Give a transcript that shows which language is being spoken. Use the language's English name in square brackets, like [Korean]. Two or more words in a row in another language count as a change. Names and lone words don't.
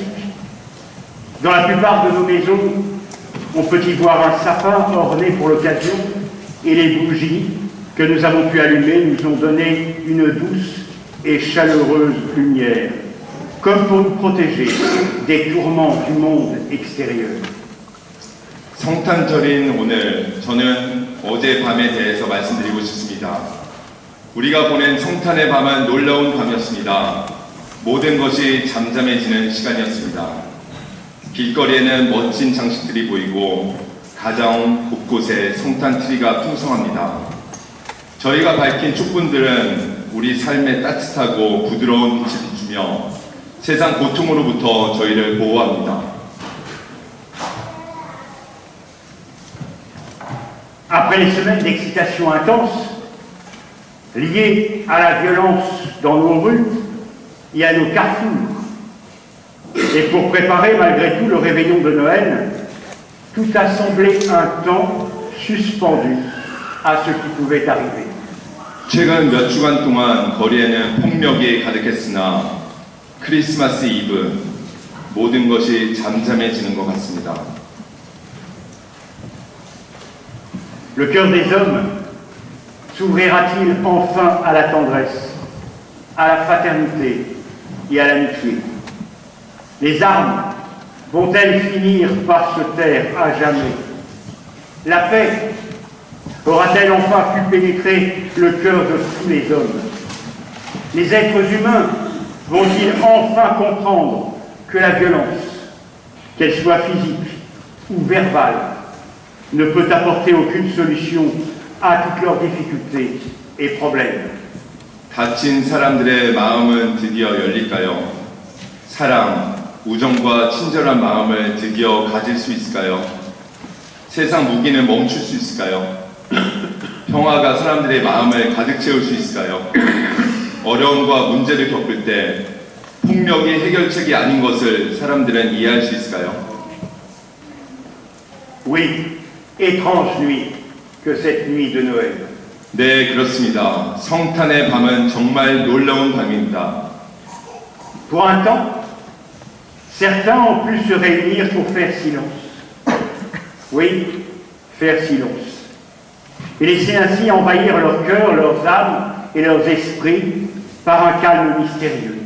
[French] Dans la plupart de nos maisons, on peut y voir un sapin orné pour l'occasion, et les bougies que nous avons pu allumer nous ont donné une douce et chaleureuse lumière, comme pour nous protéger des tourments du monde extérieur. [Korean] 성탄절인 오늘 저는 어젯밤에 대해서 말씀드리고 싶습니다. 우리가 보낸 성탄의 밤은 놀라운 밤이었습니다. 모든 것이 잠잠해지는 시간이었습니다. 길거리에는 멋진 장식들이 보이고 가정 곳곳에 성탄 트리가 풍성합니다. 저희가 밝힌 촛불들은 우리 삶에 따뜻하고 부드러운 빛을 비추며 세상 고통으로부터 저희를 보호합니다. [French] Après les semaines d'excitation intense liées à la violence dans nos rues et à nos carrefours, et pour préparer malgré tout le réveillon de Noël, tout a semblé un temps suspendu à ce qui pouvait arriver. [Korean] 최근 몇 주간 동안 거리에는 폭력이 가득했으나 크리스마스 이브 모든 것이 잠잠해지는 것 같습니다. [French] Le cœur des hommes s'ouvrira-t-il enfin à la tendresse, à la fraternité et à l'amitié? Les armes vont-elles finir par se taire à jamais? La paix aura-t-elle enfin pu pénétrer le cœur de tous les hommes? Les êtres humains vont-ils enfin comprendre que la violence, qu'elle soit physique ou verbale, ne peut apporter aucune solution à toutes leurs difficultés et problèmes? [Korean] 다친 사람들의 마음은 드디어 열릴까요? 사랑, 우정과 친절한 마음을 드디어 가질 수 있을까요? 세상 무기는 멈출 수 있을까요? 평화가 사람들의 마음을 가득 채울 수 있을까요? 어려움과 문제를 겪을 때 폭력이 해결책이 아닌 것을 사람들은 이해할 수 있을까요? [French] Oui, étrange nuit que cette nuit de Noël. [Korean] 네, 그렇습니다. 성탄의 밤은 정말 놀라운 밤입니다. [French] Pour un temps, certains ont pu se réunir pour faire silence. Oui, faire silence. Et laisser ainsi envahir leur cœur, leurs âmes et leurs esprits par un calme mystérieux.